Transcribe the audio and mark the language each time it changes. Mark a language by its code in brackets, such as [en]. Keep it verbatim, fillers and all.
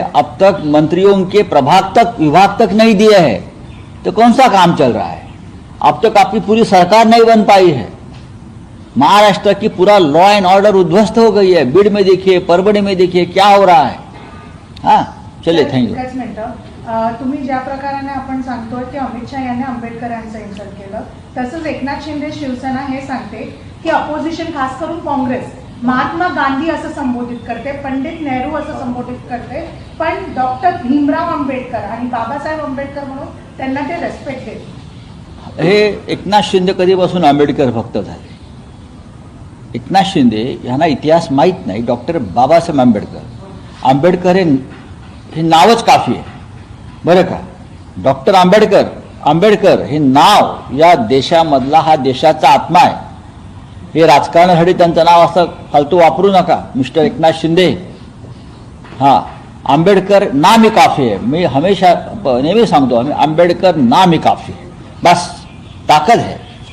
[hi] अब तक मंत्रियों के प्रभाग तक, विभाग तक नहीं दिए है तो कौन सा काम चल रहा है? अब तक आपकी पूरी सरकार नहीं बन पाई है, महाराष्ट्र की पूरा लॉ एंड ऑर्डर उध्वस्त हो गई है। बीड़ में देखिए, परभणी में देखिए क्या हो रहा है। हाँ चलिए, थैंक यू। [mr] तुम्ही ज्या प्रकाराने आपण सांगतोय की अमित शाह यांनी आंबेडकरांचं इन्सल्ट केलं, तसंच एकनाथ शिंदे शिवसेना हे सांगते की अपोजिशन खास करून काँग्रेस महात्मा गांधी असं संबोधित करते, पंडित नेहरू असं संबोधित करते, पण डॉक्टर भीमराव आंबेडकर आणि बाबासाहेब आंबेडकर म्हणून त्यांना ते रेस्पेक्ट देत। हे एकनाथ शिंदे कधीपासून आंबेडकर भक्त झाले? एकनाथ शिंदे यांना इतिहास माहीत नाही। डॉक्टर बाबासाहेब आंबेडकर, आंबेडकर हे नावच काफी आहे बरं का। डॉक्टर आंबेडकर, आंबेडकर हे नाव या देशामधला, हा देशाचा आत्मा आहे। हे राजकारणासाठी त्यांचं नाव असं फालतू वापरू नका मिस्टर एकनाथ शिंदे। [hi] हां, आंबेडकर नाम ही काफी है। मैं हमेशा [mr] नेहमी सांगतो, आम्ही [hi] आंबेडकर नाम ही काफी है, बस ताकद है।